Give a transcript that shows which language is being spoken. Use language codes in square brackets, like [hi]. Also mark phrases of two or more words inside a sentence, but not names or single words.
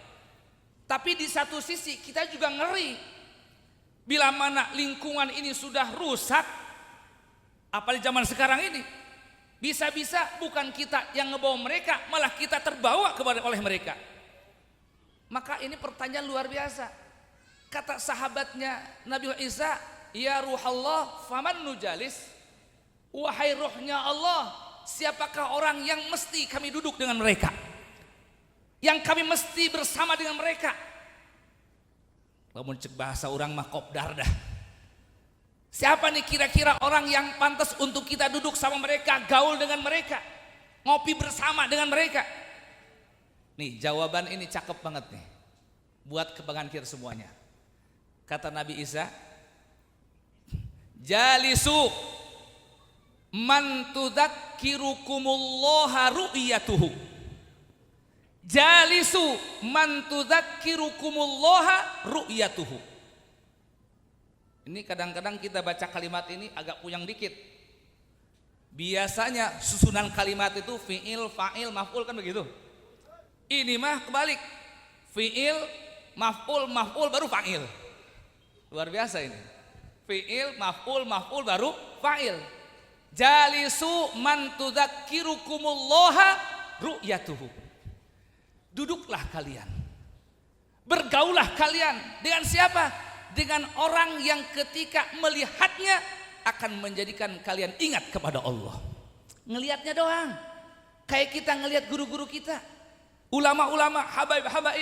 [id] Tapi di satu sisi kita juga ngeri. Bila mana lingkungan ini sudah rusak, apalagi zaman sekarang ini, bisa-bisa bukan kita yang ngebawa mereka, malah kita terbawa oleh mereka. Maka ini pertanyaan luar biasa. Kata sahabatnya Nabi Isa, [ar] يا روح الله فمن نجالس, [id] wahai ruhnya Allah, siapakah orang yang mesti kami duduk dengan mereka, yang kami mesti bersama dengan mereka? Lamun cek bahasa orang mah kopdar dah. Siapa nih kira-kira orang yang pantas untuk kita duduk sama mereka, gaul dengan mereka, ngopi bersama dengan mereka? Nih jawaban ini cakep banget nih, buat kebanggaan kita semuanya. [ar] Kata Nabi Isa, جالسوا من تذكركم الله رؤيته. جالسوا من تذكركم الله رؤيته. [id] Ini kadang-kadang kita baca kalimat ini agak puyeng dikit. Biasanya susunan kalimat itu fi'il, fa'il, maf'ul kan begitu. Ini mah kebalik. Fi'il, maf'ul baru fa'il. Luar biasa ini. Fi'il, maf'ul baru fa'il. [ar] جالسوا من تذكركم الله رؤيته. [id] Duduklah kalian, bergaulah kalian dengan siapa? Dengan orang yang ketika melihatnya akan menjadikan kalian ingat kepada Allah. Ngelihatnya doang, kayak kita ngelihat guru-guru kita, ulama-ulama, habaib.